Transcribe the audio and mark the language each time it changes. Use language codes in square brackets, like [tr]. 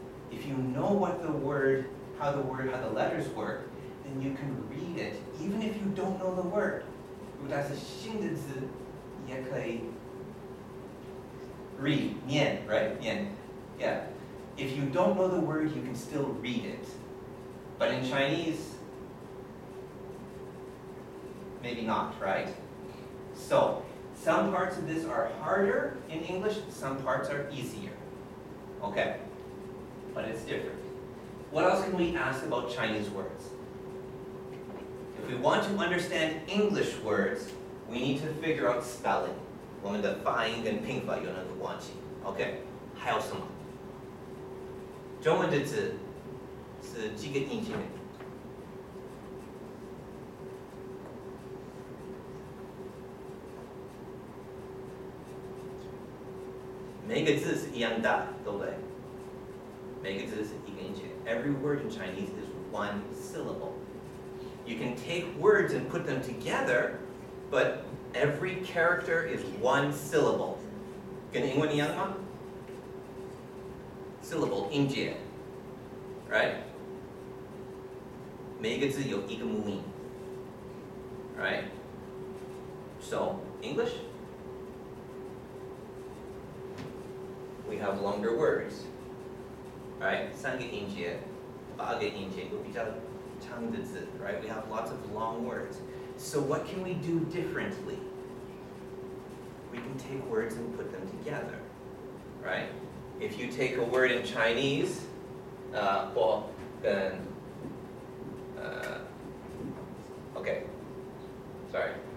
[en] If you know what how the letters work, then you can read it, even if you don't know the word. [zh] 如果它是新的字，也可以 read, 念, right? [en] 念, yeah. If you don't know the word, you can still read it. But in Chinese, maybe not, right? So, some parts of this are harder in English, some parts are easier. Okay, but it's different. What else can we ask about Chinese words? If we want to understand English words, we need to figure out spelling. [zh] 我们的发音跟拼法有那个关系。 Okay, 还有什么？中文的字是几个音节？每个字是一样大，对不对？每个字是一个音节。 [en] Every word in Chinese is one syllable. You can take words and put them together, but every character is one syllable. [zh] 跟英文一样吗？ [en] Syllable 音节 right? [zh] 每个字有一个母音 right? [en] So, English? We have longer words, right? [zh] 三个音节，八个音节，有比较长的字 right? [en] We have lots of long words. So what can we do differently? We can take words and put them together, right? If you take a word in Chinese, 或跟okay, sorry.